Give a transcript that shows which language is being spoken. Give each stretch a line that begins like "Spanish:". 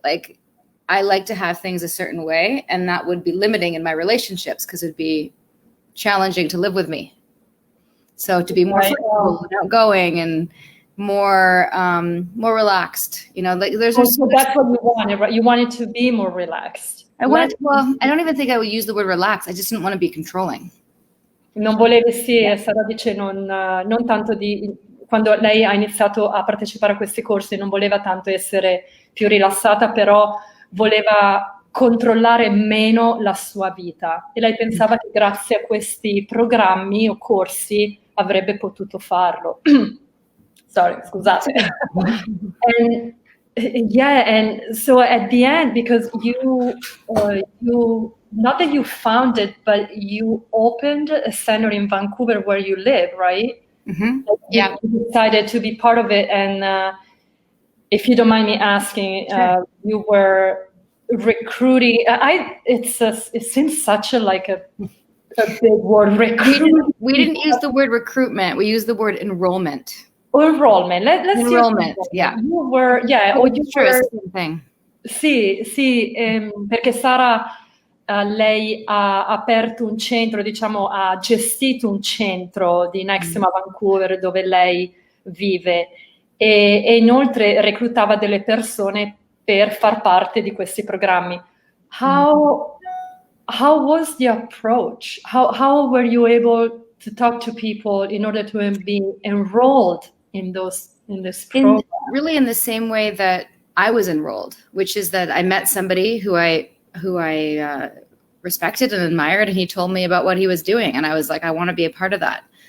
English: Like, I like to have things a certain way, and that would be limiting in my relationships because it'd be challenging to live with me. So to be more flexible and outgoing and more relaxed, like there's. So that's what you wanted, right? You wanted to be more relaxed. I don't even think I would use the word relax. I just didn't want to be controlling.
Italian: Non volevi, Sara dice non tanto quando lei ha iniziato a partecipare a questi corsi, non voleva tanto essere più rilassata, però voleva controllare meno la sua vita, e lei pensava che grazie a questi programmi o corsi avrebbe potuto farlo.
English: Sorry,
Italian: scusate.
English: And Yeah, and so at the end, because you not that you founded, but you opened a center in Vancouver where you live, right? Mm-hmm. Yeah. You decided to be part of it, and if you don't mind me asking, Sure. You were recruiting. It seems such a big word, recruiting. We didn't use the word recruitment. We used the word enrollment. Enrollment. Let's Enrollment, use yeah. You were, yeah, Oh, or you sure, were, it's the same thing.
Italian: Sì, perché Sara, lei ha aperto un centro, diciamo, ha gestito un centro di Nexium a Vancouver dove lei vive e inoltre reclutava delle persone per far parte di questi programmi.
English: How was the approach? How were you able to talk to people in order to be enrolled in this program? Really in the same way that I was enrolled, which is that I met somebody who I respected and admired, and he told me about what he was doing, and I was like, I want to be a part of that.